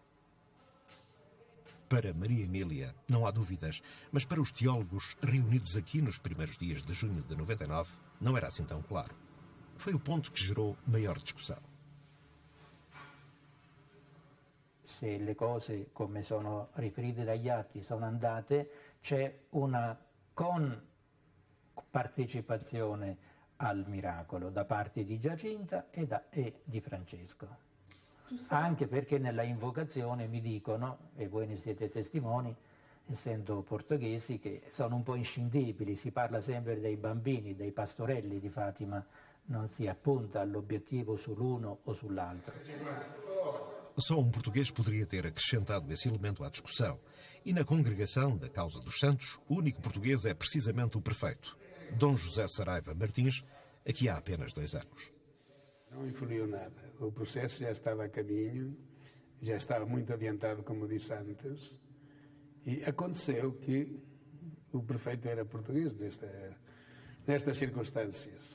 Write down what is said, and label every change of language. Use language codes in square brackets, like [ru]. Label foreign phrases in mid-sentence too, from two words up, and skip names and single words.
[pt] Para Maria Emília, não há dúvidas, mas para os teólogos reunidos aqui nos primeiros dias de junho de 99, não era assim tão claro. Foi o ponto que gerou maior discussão. [it] Se le cose, come sono riferite dagli atti, sono andate, c'è una partecipazione al miracolo da parte di Giacinta e di Francesco. Anche perché nella invocazione mi dicono, e voi ne siete testimoni, essendo portoghesi, che sono un po' inscindibili, si parla sempre dei bambini, dei pastorelli di Fatima, non si appunta all'obiettivo sull'uno o sull'altro. [pt] Só um português poderia ter acrescentado esse elemento à discussão. E na congregação da Causa dos Santos, o único português é precisamente o prefeito, Dom José Saraiva Martins, aqui há apenas 2 anos. Não influiu nada. O processo já estava a caminho, já estava muito adiantado, como disse antes, e aconteceu que o prefeito era português nestas circunstâncias.